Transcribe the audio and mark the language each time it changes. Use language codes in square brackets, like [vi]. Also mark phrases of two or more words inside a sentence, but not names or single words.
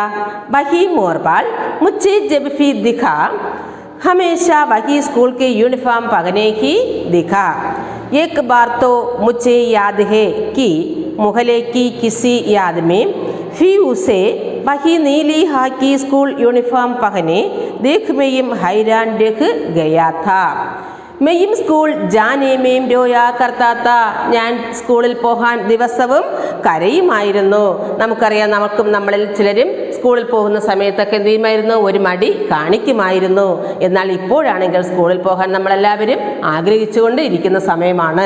[hi] वही मोरपाल मुझे जब भी दिखा हमेशा वही स्कूल की यूनिफॉर्म पहने ही दिखा. एक बार तो मुझे याद है कि मोहल्ले की किसी आदमी भी उसे वही नीली हॉकी स्कूल यूनिफॉर्म पहने देख मैं हैरान रह गया था. मैं स्कूल जाने में रोया करता था. [ml] ഞാൻ സ്കൂളിൽ പോകാൻ ദിവസവും കരയുമായിരുന്നു. നമുക്കറിയാം, നമ്മളിൽ ചിലരും സ്കൂളിൽ പോകുന്ന സമയത്തൊക്കെ എന്ത് ചെയ്യുമായിരുന്നു? ഒരു മടി കാണിക്കുമായിരുന്നു. എന്നാൽ ഇപ്പോഴാണെങ്കിൽ സ്കൂളിൽ പോകാൻ നമ്മളെല്ലാവരും ആഗ്രഹിച്ചുകൊണ്ട് ഇരിക്കുന്ന സമയമാണ്.